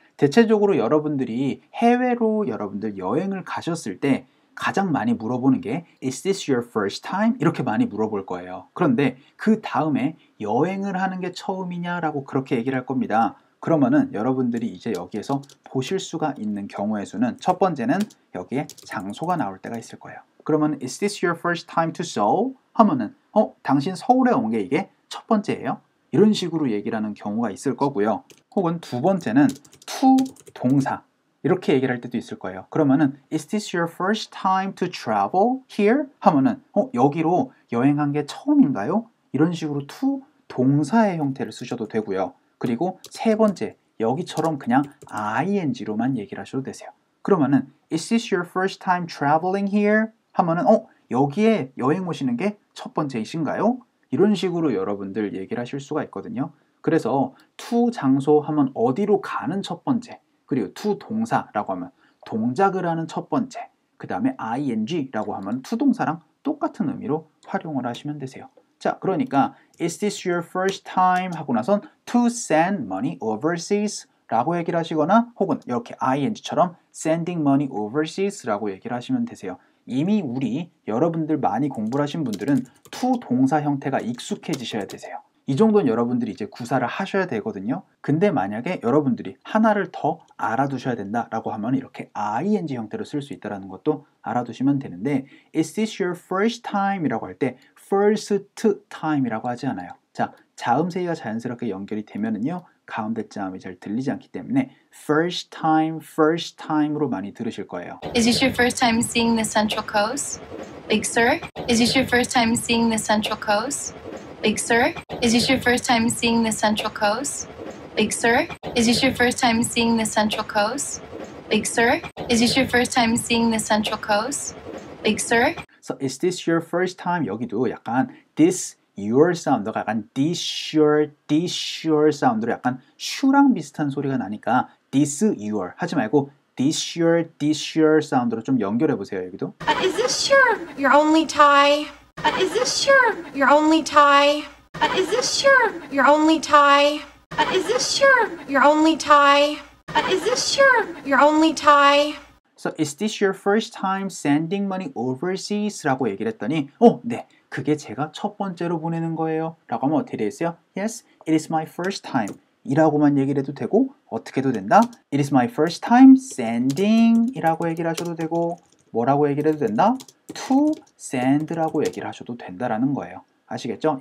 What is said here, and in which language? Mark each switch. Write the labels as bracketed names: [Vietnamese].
[Korean] 대체적으로 여러분들이 해외로 여러분들 여행을 가셨을 때 가장 많이 물어보는 게 [English] Is this your first time? [Korean] 이렇게 많이 물어볼 거예요. 그런데 그 다음에 여행을 하는 게 처음이냐라고 그렇게 얘기를 할 겁니다. 그러면은 여러분들이 이제 여기에서 보실 수가 있는 경우의 수는 첫 번째는 여기에 장소가 나올 때가 있을 거예요. 그러면 [English] Is this your first time to Seoul? [Korean] 하면은 당신 서울에 온 게 이게 첫 번째예요? 이런 식으로 얘기를 하는 경우가 있을 거고요. 혹은 두 번째는 to 동사 이렇게 얘기를 할 때도 있을 거예요. 그러면은 [English] Is this your first time to travel here? [Korean] 하면은 여기로 여행한 게 처음인가요? 이런 식으로 to 동사의 형태를 쓰셔도 되고요. 그리고 세 번째, 여기처럼 그냥 ing로만 얘기를 하셔도 되세요. 그러면은 [English] Is this your first time traveling here? [Korean] 하면은 여기에 여행 오시는 게 첫 번째이신가요? 이런 식으로 여러분들 얘기를 하실 수가 있거든요. 그래서 to 장소 하면 어디로 가는 첫 번째, 그리고 to 동사라고 하면 동작을 하는 첫 번째, 그 다음에 ing라고 하면 to 동사랑 똑같은 의미로 활용을 하시면 되세요. 자, 그러니까 [English] Is this your first time? [Korean] 하고 나선 [English] to send money overseas [Korean] 라고 얘기를 하시거나 혹은 이렇게 ing처럼 [English] sending money overseas [Korean] 라고 얘기를 하시면 되세요. 이미 여러분들 많이 공부를 하신 분들은 to 동사 형태가 익숙해지셔야 되세요. 이 정도는 여러분들이 이제 구사를 하셔야 되거든요. 근데 만약에 여러분들이 하나를 더 알아두셔야 된다라고 하면 이렇게 ing 형태로 쓸 수 있다는 것도 알아두시면 되는데 [English] Is this your first time? [Korean] 이라고 할 때 first time 이라고 하지 않아요. 자, 자음세기가 자연스럽게 연결이 되면은요 가운데 자음이 잘 들리지 않기 때문에 first time으로 많이 들으실 거예요. [English] Is this your first time seeing the Central Coast? Big Sur? Is this your first time seeing the Central Coast? Big Sur? Is this your first time seeing the Central Coast? Big Sur? Is this your first time seeing the Central Coast? Big Sur? Is this your first time seeing the Central Coast? Big Sur? So is this your first time? [Korean] 여기도 약간 this your 사운드가 약간 this your 사운드로 약간 슈랑 비슷한 소리가 나니까 this your 하지 말고 this your 사운드로 좀 연결해 보세요. 여기도. [English] Is this your only tie? Is this your only tie? Is this your only tie? Is this your only tie? Is this your only tie? So is this your first time sending money overseas? [Korean] 라고 얘기를 했더니 네, 그게 제가 첫 번째로 보내는 거예요 라고 하면 어떻게 되겠어요? [English] Yes, it is my first time [Korean] 이라고만 얘기를 해도 되고 어떻게 해도 된다? [English] It is my first time sending [Korean] 이라고 얘기를 하셔도 되고 뭐라고 얘기를 해도 된다? To send라고 얘기를 하셔도 된다라는 거예요. 아시겠죠?